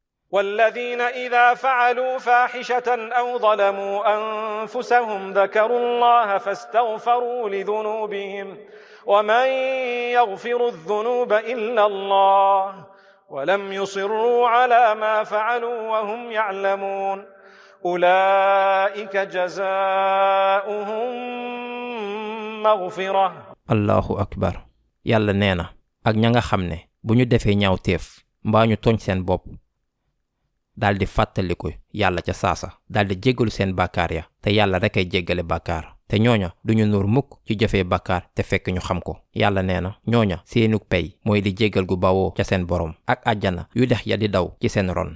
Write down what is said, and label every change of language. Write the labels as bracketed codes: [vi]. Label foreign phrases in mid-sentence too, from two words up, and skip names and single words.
[ar] والذين إذا فعلوا فاحشة أو ظلموا أنفسهم ذكروا الله فاستغفروا لذنوبهم ومن يغفر الذنوب إلا الله ولم يصروا على ما فعلوا وهم يعلمون أولئك جزاؤهم مغفرة. الله أكبر. [wo] yàlla nee na ak ña nga xam ne bu ñu defee ñaawteef mbaa ñu tooñ seen bopp daldi fàttaliku yàlla ca saasa daldi jéggalu seen bàkkaar ya te yàlla rekk ay jéggale bàkkaar te ñooña duñu nuur mukk ci jëfee bàkkaar te fekk ñu xam ko. yàlla nee na ñooña seenug pey mooy di jéggal gu bawoo ca seen borom ak àjjana yu dex ya di daw ci seen ron.